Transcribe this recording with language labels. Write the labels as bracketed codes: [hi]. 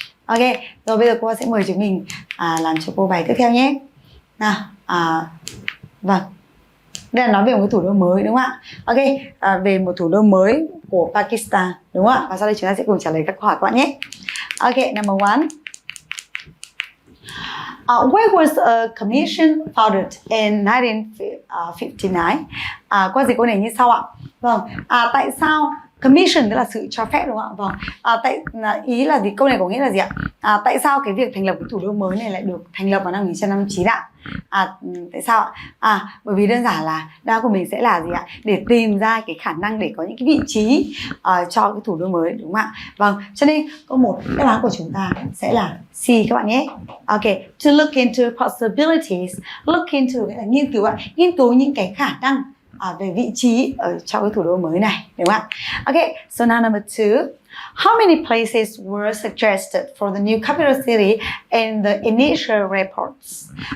[vi] Ok, rồi bây giờ cô sẽ mời chúng mình làm cho cô bài tiếp theo nhé. Nào, vâng, đây là nói về một cái thủ đô mới, đúng không ạ? Ok, về một thủ đô mới của Pakistan, đúng không ạ? Và sau đây chúng ta sẽ cùng trả lời các câu hỏi các bạn nhé. [en] Ok, number one. Where was a commission founded in 1959? [vi] Qua dịch câu này như sau ạ. Vâng, tại sao commission tức là sự cho phép, đúng không ạ? Vâng, ý là gì? Câu này có nghĩa là gì ạ? Tại sao cái việc thành lập cái thủ đô mới này lại được thành lập vào năm 1959 ạ? Tại sao ạ? Bởi vì đơn giản là đáp của mình sẽ là gì ạ? Để tìm ra cái khả năng để có những cái vị trí cho cái thủ đô mới, đúng không ạ? Vâng, cho nên câu 1 đáp án của chúng ta sẽ là C các bạn nhé. [en] Ok, to look into possibilities. [vi] Look into nghĩa là nghiên cứu ạ, nghiên cứu những cái khả năng về vị trí ở trong cái thủ đô mới này, đúng không ạ? [en] Ok, so now number 2. How many places were suggested for the new capital city in the initial reports?